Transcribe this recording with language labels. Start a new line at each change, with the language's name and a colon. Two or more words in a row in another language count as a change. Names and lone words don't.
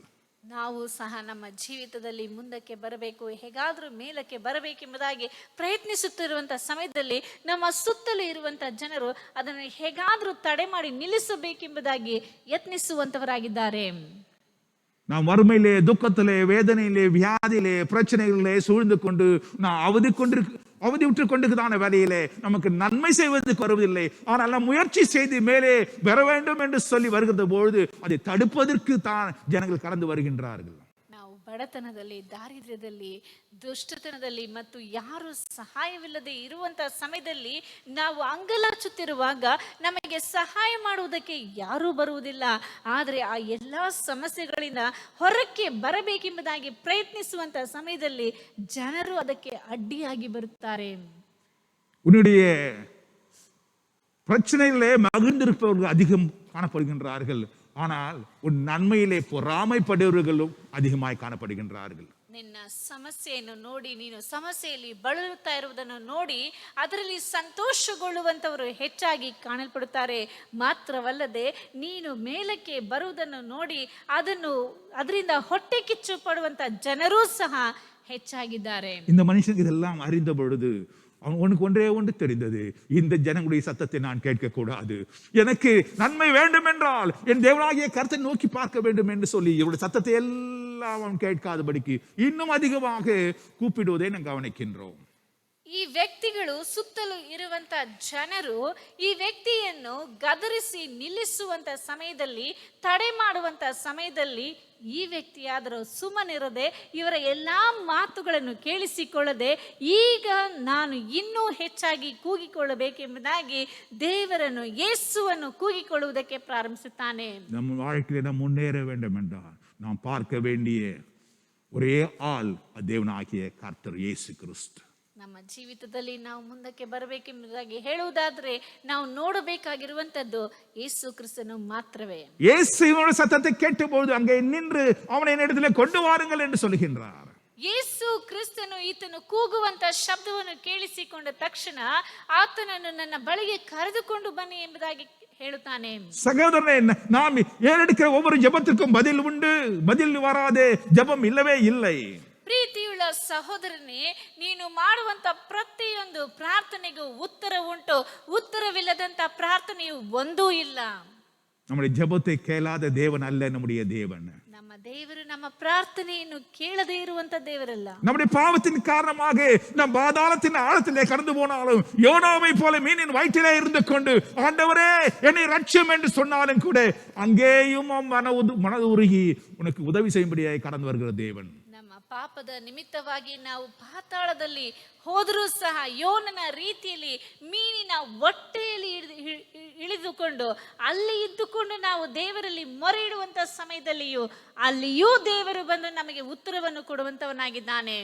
Kannada: ನಾವು ಸಹ ನಮ್ಮ ಜೀವಿತದಲ್ಲಿ ಮುಂದಕ್ಕೆ ಬರಬೇಕು, ಹೇಗಾದರೂ ಮೇಲಕ್ಕೆ ಬರಬೇಕೆಂಬುದಾಗಿ ಪ್ರಯತ್ನಿಸುತ್ತಿರುವಂತಹ ಸಮಯದಲ್ಲಿ ನಮ್ಮ ಸುತ್ತಲೂ ಇರುವಂತಹ ಜನರು ಅದನ್ನು ಹೇಗಾದರೂ ತಡೆ ಮಾಡಿ ನಿಲ್ಲಿಸಬೇಕೆಂಬುದಾಗಿ ಯತ್ನಿಸುವಂತವರಾಗಿದ್ದಾರೆ.
Tamil: நாம் வறுமையிலே, துக்கத்திலே, வேதனையிலே, வியாதியிலே, பிரச்சனைகளிலே சூழ்ந்து கொண்டு நான் அவதி விட்டு கொண்டுதான வேலையிலே நமக்கு நன்மை செய்வதற்கு வருவதில்லை. ஆனால் நாம் முயற்சி செய்து மேலே வர வேண்டும் என்று சொல்லி வருகிற பொழுது அதை தடுப்பதற்கு தான் ஜனங்கள் கடந்து வருகின்றார்கள்.
Kannada: ನಾವು ಬಡತನದಲ್ಲಿ, ದಾರಿದ್ರ್ಯದಲ್ಲಿ, ದುಷ್ಟತನದಲ್ಲಿ ಮತ್ತು ಯಾರು ಸಹಾಯವಿಲ್ಲದೆ ಇರುವಂತಹ ಸಮಯದಲ್ಲಿ ನಾವು ಅಂಗಲಾಚುತ್ತಿರುವಾಗ ನಮಗೆ ಸಹಾಯ ಮಾಡುವುದಕ್ಕೆ ಯಾರೂ ಬರುವುದಿಲ್ಲ. ಆದರೆ ಆ ಎಲ್ಲಾ ಸಮಸ್ಯೆಗಳಿಂದ ಹೊರಕ್ಕೆ ಬರಬೇಕೆಂಬುದಾಗಿ ಪ್ರಯತ್ನಿಸುವಂತಹ ಸಮಯದಲ್ಲಿ ಜನರು ಅದಕ್ಕೆ ಅಡ್ಡಿಯಾಗಿ ಬರುತ್ತಾರೆ.
Tamil: உன்னுடைய பிரச்சனையிலே மகிழ்ந்திருப்பவர்கள் அதிகம் காணப்படுகின்றார்கள். ஆனால் உன் நன்மையிலே பொறாமைப்படுபவர்களும் அதிகமாய் காணப்படுகின்றார்கள்.
Kannada: ನಿನ್ನ ಸಮಸ್ಯೆಯನ್ನು ನೋಡಿ, ನೀನು ಸಮಸ್ಯೆಯಲ್ಲಿ ಬಳಲುತ್ತಾ ಇರುವುದನ್ನು ನೋಡಿ ಅದರಲ್ಲಿ ಸಂತೋಷಗೊಳ್ಳುವಂತವರು ಹೆಚ್ಚಾಗಿ ಕಾಣಲ್ಪಡುತ್ತಾರೆ. ಮಾತ್ರವಲ್ಲದೆ ನೀನು ಮೇಲಕ್ಕೆ ಬರುವುದನ್ನು ನೋಡಿ ಅದರಿಂದ ಹೊಟ್ಟೆ ಕಿಚ್ಚು ಪಡುವಂತ ಜನರೂ ಸಹ ಹೆಚ್ಚಾಗಿದ್ದಾರೆ.
Tamil: இந்த மனுஷனுக்கு இதெல்லாம் அறிந்த பொழுது அவனுக்கு ஒன்றே ஒன்று தெரிந்தது, இந்த ஜனங்களுடைய சத்தத்தை நான் கேட்கக்கூடாது, எனக்கு நன்மை வேண்டும் என்றால் என் தேவனாகிய கர்த்தரை நோக்கி பார்க்க வேண்டும் என்று சொல்லி இவருடைய சத்தத்தை எல்லாம் அவன் கேட்காதபடிக்கு இன்னும் அதிகமாக கூப்பிடுவதை நாம் கவனிக்கின்றோம்.
Kannada: ಈ ವ್ಯಕ್ತಿಗಳು ಸುತ್ತಲೂ ಇರುವಂತ ಜನರು ಈ ವ್ಯಕ್ತಿಯನ್ನು ಗದರಿಸಿ ನಿಲ್ಲಿಸುವಂತ ಸಮಯದಲ್ಲಿ, ತಡೆ ಮಾಡುವಂತ ಸಮಯದಲ್ಲಿ ಈ ವ್ಯಕ್ತಿಯಾದರೂ ಸುಮ್ಮನಿರದೆ ಇವರ ಎಲ್ಲಾ ಮಾತುಗಳನ್ನು ಕೇಳಿಸಿಕೊಳ್ಳದೆ ಈಗ ನಾನು ಇನ್ನೂ ಹೆಚ್ಚಾಗಿ ಕೂಗಿಕೊಳ್ಳಬೇಕೆಂಬುದಾಗಿ ದೇವರನ್ನು, ಯೇಸುವನ್ನು ಕೂಗಿಕೊಳ್ಳುವುದಕ್ಕೆ ಪ್ರಾರಂಭಿಸುತ್ತಾನೆ.
Tamil: நம்ம வாழ்க்கையில நாம் முன்னேற வேண்டும் என்றால் நாம் பார்க்க வேண்டிய ஒரே ஆள் தேவனாகிய கர்த்தர் இயேசு கிறிஸ்து.
Kannada: ನಮ್ಮ ಜೀವಿತದಲ್ಲಿ ನಾವು ಮುಂದಕ್ಕೆ ಬರಬೇಕೆಂಬುದಾಗಿ ಹೇಳುವುದಾದ್ರೆ ನಾವು ನೋಡಬೇಕಾಗಿರುವಂತದ್ದು ಯೇಸು ಕ್ರಿಸ್ತನು ಮಾತ್ರವೇ.
Tamil: இயேசுவின் சத்தத்தை கேட்டபோது அங்கே நின்று அவனை என்னிடத்திலே கொண்டு வாருங்கள் என்று சொல்கின்றார்.
Kannada: ಯೇಸು ಕ್ರಿಸ್ತನು ಈತನು ಕೂಗುವಂತ ಶಬ್ದವನ್ನು ಕೇಳಿಸಿಕೊಂಡ ತಕ್ಷಣ ಆತನನ್ನು ನನ್ನ ಬಳಿಗೆ ಕರೆದುಕೊಂಡು ಬನ್ನಿ ಎಂಬುದಾಗಿ ಹೇಳುತ್ತಾನೆ.
Tamil: சகோதரனே, நாம் ஏறெடுக்கிற ஒவ்வொரு ஜெபத்திற்கும் பதில் உண்டு, பதில் வராதே ஜெபம் இல்லவே இல்லை.
Kannada: ಪ್ರೀತಿಯುಳ್ಳ ಸಹೋದರನೇ, ನೀನು ಮಾಡುವಂತ ಪ್ರತಿಯೊಂದು ಪ್ರಾರ್ಥನೆಗೂ ಉತ್ತರ ಉಂಟು, ಉತ್ತರವಿಲ್ಲದಂತ ಪ್ರಾರ್ಥನೆಯು ಒಂದೂ ಇಲ್ಲ.
Tamil: நம்முடைய ஜெபத்தை கேளாத தேவன் அல்ல நம்முடைய தேவன்.
Kannada: ನಮ್ಮ ದೇವರು ನಮ್ಮ ಪ್ರಾರ್ಥನೆಯನ್ನು ಕೇಳದೇ ಇರುವಂತ ದೇವರಲ್ಲ.
Tamil: நம்முடைய பாவத்தின் காரணமாக நாம் பாதாளத்தின் ஆழத்திலே கடந்து போனாலும், யோனாவை போல மீனின் வயிற்றிலே இருந்து கொண்டு ஆண்டவரே என்னை ரட்சியும் என்று சொன்னாலும் கூட அங்கேயும் மனது உருகி உனக்கு உதவி செய்யும்படியாய் கடந்து வருகிற தேவன்.
Kannada: ನಮ್ಮ ಪಾಪದ ನಿಮಿತ್ತವಾಗಿ ನಾವು ಪಾತಾಳದಲ್ಲಿ ಹೋದರೂ ಸಹ ಯೋನನ ರೀತಿಯಲ್ಲಿ ಮೀನಿನ ಹೊಟ್ಟೆಯಲ್ಲಿ ಇಳಿದುಕೊಂಡು ಅಲ್ಲಿ ಇದ್ದುಕೊಂಡು ನಾವು ದೇವರಲ್ಲಿ ಮೊರೆ ಇಡುವಂತ ಸಮಯದಲ್ಲಿಯೂ ಅಲ್ಲಿಯೂ ದೇವರು ಬಂದು ನಮಗೆ ಉತ್ತರವನ್ನು ಕೊಡುವಂತವನಾಗಿದ್ದಾನೆ.